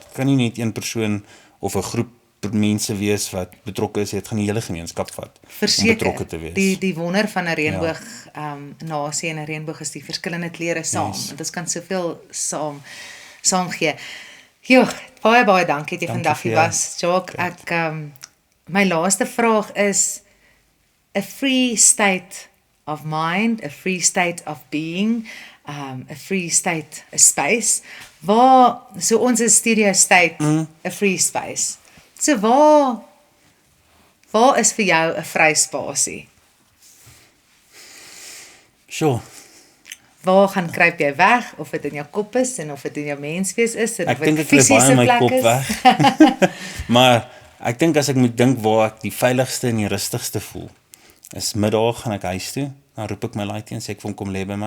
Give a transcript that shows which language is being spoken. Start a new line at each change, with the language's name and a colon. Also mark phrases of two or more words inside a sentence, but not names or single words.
Afrikaans: Dit kan nie net een persoon of 'n groep mense wees wat betrokke is, dit gaan die hele gemeenskap vat om Verseker. betrokke te wees. Die wonder van 'n reënboog nasie en 'n reënboog is die verskillende kleure saam. Yes. Want ons kan soveel saam gee. Joh, baie dankie dat jy Dankie vandag vir hier jou. was. Jacques, ek my laaste vraag is
English: a free state of mind, a free state of being, a free state, a space.
Afrikaans: Waar so ons is
English: studio state, a free space.
Afrikaans: So waar is vir jou 'n vry spasie? Sure. Waar gaan kruip jy weg of dit in jou kop is en of dit in jou menswees is en Ek of dink dit ek kry baie fisiese in my plek kop is? weg. Maar ek dink as ek moet dink waar ek die veiligste en die rustigste voel, is middag gaan ek huis toe, dan roep ek my laaitjie en sê ek vir hom kom lê by my.